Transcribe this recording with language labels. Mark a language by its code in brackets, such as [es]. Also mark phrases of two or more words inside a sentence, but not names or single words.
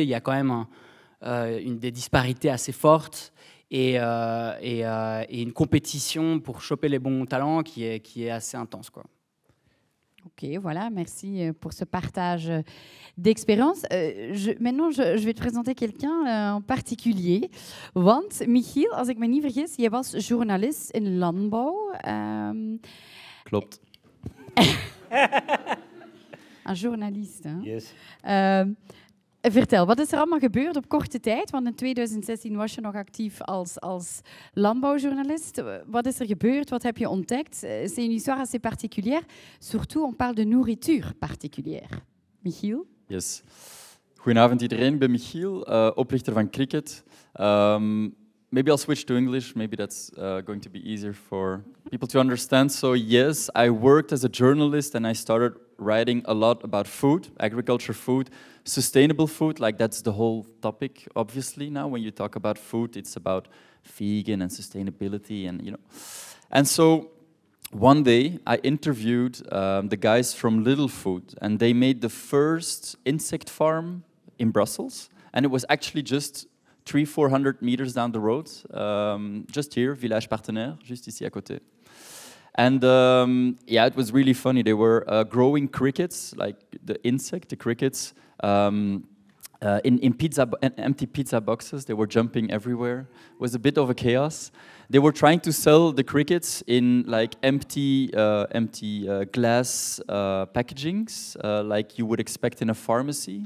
[fr] Il y a quand même des disparités assez fortes et une compétition pour choper les bons talents qui est assez intense, quoi. Ok, voilà, merci pour ce partage d'expérience. Maintenant, je vais te présenter quelqu'un en particulier. [nl] Want, Michiel, als ik me niet vergis, jij was journalist in landbouw. Klopt. Een journalist, hè? Yes. Vertel, wat is er allemaal gebeurd op korte tijd? Want in 2016 was je nog actief als landbouwjournalist. Wat is er gebeurd? Wat heb je ontdekt? [fr] C'est une histoire assez particulière. Surtout, on parle de nourriture particulière. Michiel? [nl] Yes. Goedenavond iedereen, ik ben Michiel, oprichter van Cricket. [en] Maybe I'll switch to English. Maybe that's going to be easier for people to understand. So yes, I worked as a journalist and I started writing a lot about food, agriculture food, sustainable food. Like that's the whole topic, obviously. Now, when you talk about food, it's about vegan and sustainability, and And so one day I interviewed the guys from Little Food, and they made the first insect farm in Brussels, and it was actually just 300-400 meters down the road, just here, [fr] Village Partenaire, juste ici à côté. [en] And it was really funny. They were growing crickets, like the crickets, in empty pizza boxes. They were jumping everywhere. It was a bit of a chaos. They were trying to sell the crickets in like empty glass packagings, like you would expect in a pharmacy.